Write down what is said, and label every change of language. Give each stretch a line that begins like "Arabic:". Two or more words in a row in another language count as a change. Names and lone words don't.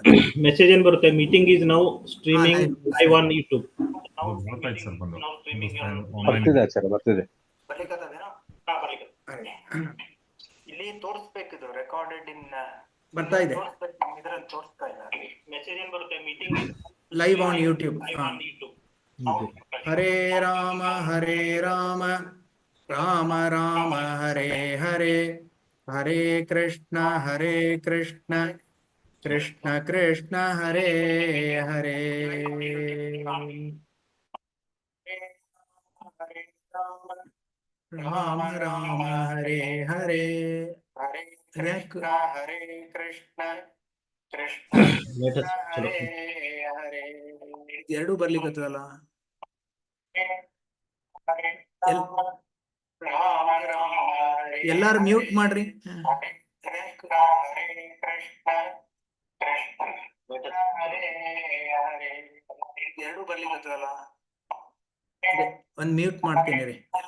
Kannada: ಮೆಸೇಜ್ ಏನ್ ಬರುತ್ತೆ,
English: meeting is now streaming live on YouTube.
Kannada: ಬರ್ತಿದೆ ಸರ್, ಬರ್ತಿದೆ. ಬರ್ಲಿಕ್ಕತ್ತದೇನೋ. ಇಲ್ಲಿ ತೋರಿಸ್ಬೇಕಿದು
English: recorded in,
Kannada: ಬರ್ತಾ ಇದೆ, ನಮ್ಮ ಇದರಲ್ಲಿ ತೋರಿಸ್ತಾ ಇಲ್ಲ. ಮೆಸೇಜ್ ಏನ್ ಬರುತ್ತೆ, ಮೀಟಿಂಗ್
English: live on YouTube.
Sanskrit: ಹರೇ ರಾಮ ರಾಮ ರಾಮ ಹರೇ ಹರೇ, ಹರೇ ಕೃಷ್ಣ ಕೃಷ್ಣ ಕೃಷ್ಣ ಹರೇ ಹರೇ. ರಾಮ ರಾಮ ಹರೇ ಹರೇ, ಹರೇ ಕೃಷ್ಣ ಕೃಷ್ಣ ಹರೇ ಹರೇ.
Kannada: ಎರಡು ಬರ್ಲಿಕ್ಕತ್ತದಲ್ಲ. ಎಲ್ಲಾರು ಮ್ಯೂಟ್ ಮಾಡ್ರಿ. ಎರಡು ಬರ್ಲಿಕ್ಕತ್ತದಲ್ಲ, ಒಂದ್ ಮ್ಯೂಟ್ ಮಾಡ್ತೀನಿ ರೀ.